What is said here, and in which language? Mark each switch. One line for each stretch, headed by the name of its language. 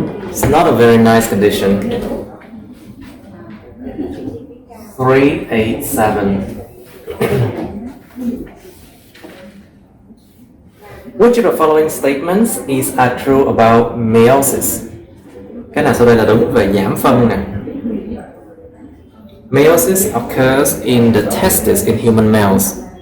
English: It's not a very nice condition. 387. Which of the following statements is true about meiosis?
Vietnamese: Cái nào sau đây là đúng về giảm phân nè?
English: Meiosis occurs in the testes in human males.